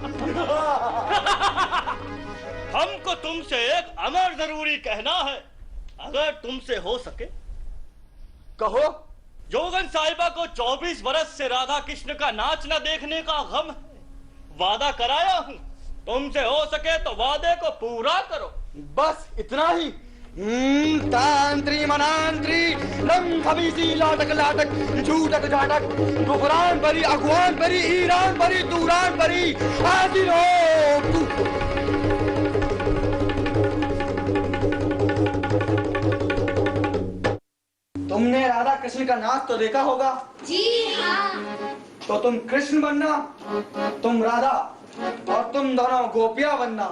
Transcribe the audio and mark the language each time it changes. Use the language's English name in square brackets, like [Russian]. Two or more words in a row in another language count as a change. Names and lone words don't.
[Hindi] हमको तुमसे एक अमर जरूरी कहना है, अगर तुमसे हो सके। कहो। जोगन साहिबा को 24 बरस से राधा कृष्ण का नाच न देखने का गम है। वादा कराया हूँ, तुमसे हो सके तो वादे को पूरा करो। बस इतना ही। तांत्री मनांत्री लम खबीसी लाटक लाटक झूठक झाटक गुफरान बरी अगवान बरी ईरान बरी दूरान बरी हाजिर हो। तुमने राधा कृष्ण का नाच तो देखा होगा? जी हाँ। तो तुम कृष्ण बनना, तुम राधा, और तुम दोनों गोपियां बनना।